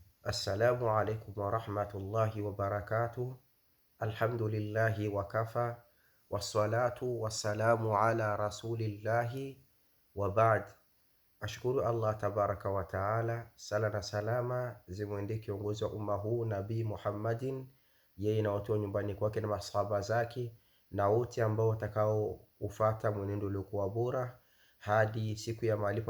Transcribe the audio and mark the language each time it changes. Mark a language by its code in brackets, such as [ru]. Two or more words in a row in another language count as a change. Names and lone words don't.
[ar] السلام عليكم ورحمة الله وبركاته. الحمد لله وكفى، والصلاة والسلام على رسول الله وبعد. [sw] Ashukuru [ar] الله تبارك وتعالى, [sw] sala na salama zimwendee kiongozi wa umma huu Nabii Muhammadin, yeye na watu wa nyumbani kwake na masahaba zake na wote ambao watakao ufata mwenendo uliokuwa bora hadi siku ya malipo.